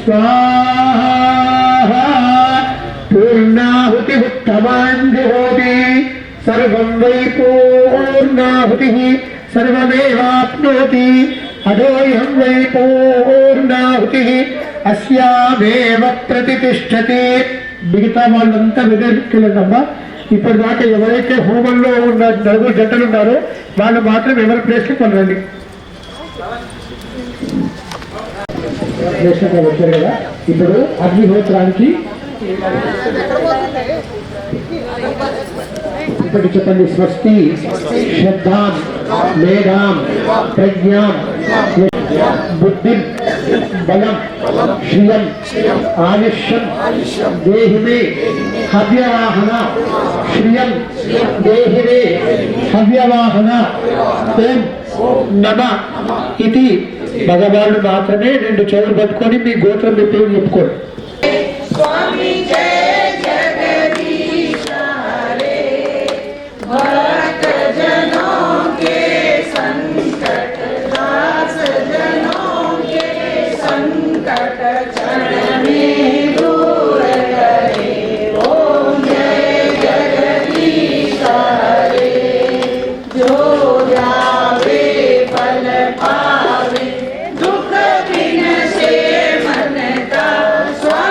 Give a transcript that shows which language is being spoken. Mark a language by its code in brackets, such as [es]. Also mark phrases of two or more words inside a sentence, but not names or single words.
[sa] स्वाहा पूर्णाहुतिरुत्तमाञ्जुहोति सर्वं वै पूर्णाहुतिः सर्वमेवाप्नोति अधोऽहं वै पूर्णाहुतिः अस्यामेव प्रतिष्ठति [te] మిగతా వాళ్ళంతా విదేశీయులమ్మా ఇప్పటిదాకా ఎవరైతే హోమంలో ఉన్న నలుగురు జంటలు ఉన్నారో వాళ్ళు మాత్రం ఎవరి ప్లేస్కి కొనండి వచ్చారు కదా ఇప్పుడు అగ్నిహోత్రానికి ఇప్పుడు చెప్పండి [sa] స్వస్తి శ్రద్ధాం మేధాం ప్రజ్ఞాం बुद्धि बलम श्रियम आयुष्यम देहि मे हव्यवाहना श्रियम देहि मे हव्यवाहना ओम नमः इति भगवान मात्रमे [te] రెండు చెవులు పట్టుకొని మీ గోత్రం మీ పేరు చెప్పుకోండి స్వామి జయ [hi] जगदीश हरे भक्त जनों के संकट दास जनों के संकट क्षण में दूर करे ओम जय जगदीश हरे जो जावे फल पावे दुख बिन से मन का